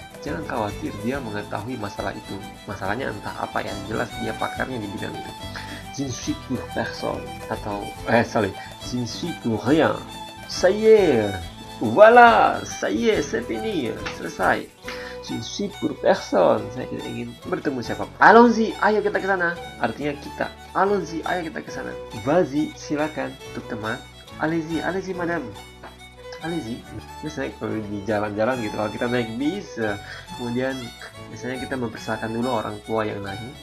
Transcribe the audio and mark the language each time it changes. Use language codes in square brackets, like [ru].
[id] Jangan khawatir, dia mengetahui masalah itu. Masalahnya entah apa yang jelas dia pakarnya di bidang itu. [fr] Je ne suis pour personne atau je ne suis pour rien. Ça y est, voilà, ça y est, c'est fini, [id] selesai. [fr] Je ne suis pour personne. [id] Saya tidak ingin bertemu siapa. Allons-y, ayo kita ke sana. Artinya kita. Allons-y, ayo kita ke sana. [fr] Vas-y, [id] silakan untuk teman. [fr] Allez-y, allez-y madame. Allez-y. [id] Biasanya kalau di jalan-jalan gitu, kalau kita naik bis, kemudian biasanya kita mempersilakan dulu orang tua yang naik.